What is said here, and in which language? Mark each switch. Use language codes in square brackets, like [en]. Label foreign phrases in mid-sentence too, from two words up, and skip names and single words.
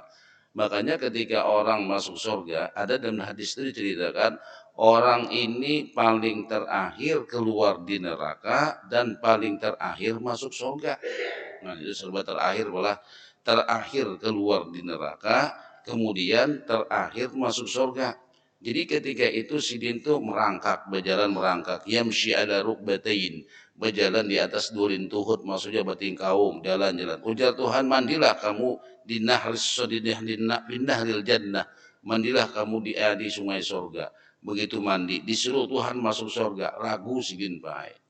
[id] Makanya ketika orang masuk surga, ada dalam hadis itu diceritakan orang ini paling terakhir keluar di neraka dan paling terakhir masuk surga. Nah, itu serba terakhir malah terakhir keluar di neraka, kemudian terakhir masuk surga. Jadi ketika itu Sidin tuh berjalan merangkak, [ar] يمشي على ركبتين, [id] berjalan di atas dua lintuhut, maksudnya bating kaum, jalan-jalan. Ujar Tuhan, mandilah kamu di [ar] نهر الجنة, [id] mandilah kamu di sungai surga. Begitu mandi, disuruh Tuhan masuk surga, ragu Sidin Pak.